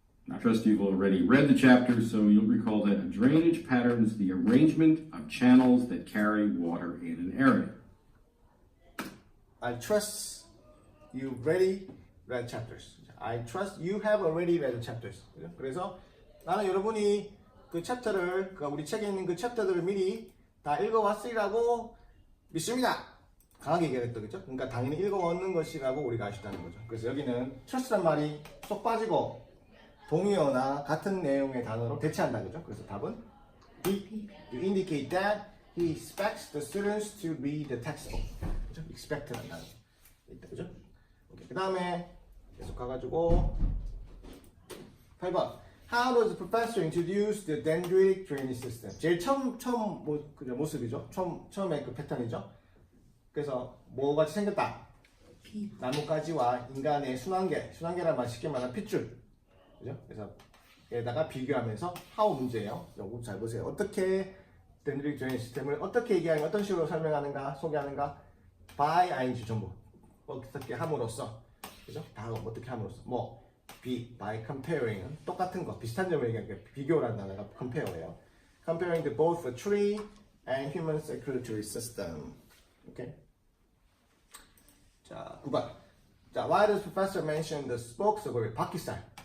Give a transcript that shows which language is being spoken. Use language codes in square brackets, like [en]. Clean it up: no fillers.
[en] I trust you've already read the chapter, so you'll recall that a drainage pattern is the arrangement of channels that carry water in an area. I trust you've already read chapters. I trust you have already read the chapters. [ko] 그래서 나는 여러분이 그 챕터를, 우리 책에 있는 그 챕터들을 미리 다 읽어왔으리라고 믿습니다. 강하게 얘기했죠, 그죠? 그러니까 당연히 읽어왔는 것이라고 우리가 아시다는 거죠. 그래서 여기는 trust란 말이 쏙 빠지고 동의어나 같은 내용의 단어로 대체한다, 그죠? 그래서 답은 B. [en] You indicate that he expects the students to read the textbook. [ko] 그죠? expect라는 단어 있다, 그죠? 그 다음에 계속 가가지고 8번. [en] How does the professor introduce the dendritic drainage system? [ko] 제일 처음 모습이죠. 처음에 그 패턴이죠. 그래서 뭐같이 생겼다? B. 나뭇가지와 인간의 순환계란 말 쉽게 말하면 핏줄. 그죠? 그래서 여기다가 비교하면서 how 문제예요. 요거 잘 보세요. 어떻게 dendritic drainage 시스템을 어떻게 얘기하는가, 어떤 식으로 설명하는가, 소개하는가? by ing 전부. 어떻게 함으로써. 그죠? 다 어떻게 함으로써. 뭐 B, by comparing 똑같은 거, 비슷한 점을 얘기하니까 비교라는 단어가 compare예요. [en] Comparing to both a tree and human circulatory system. [ko] 오케이. 자, 9번. 자, [en] why does professor mention the spokes of a 바퀴살?